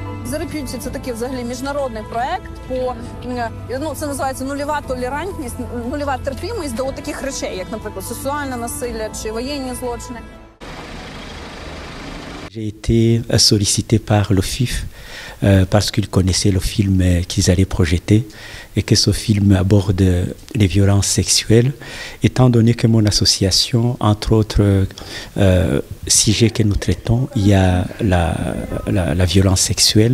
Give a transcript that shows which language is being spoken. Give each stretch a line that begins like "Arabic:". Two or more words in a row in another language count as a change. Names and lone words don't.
Ukrainian: Зарип'юті – це такий взагалі міжнародний проект по, ну, це називається нульова толерантність, нульова терпимість до таких речей, як, наприклад, сексуальне насилля чи воєнні злочини.
French: J'ai été sollicité par l'OFIF parce qu'ils connaissaient le film qu'ils allaient projeter et que ce film aborde les violences sexuelles. Étant donné que mon association, entre autres sujets que nous traitons, il y a la violence sexuelle.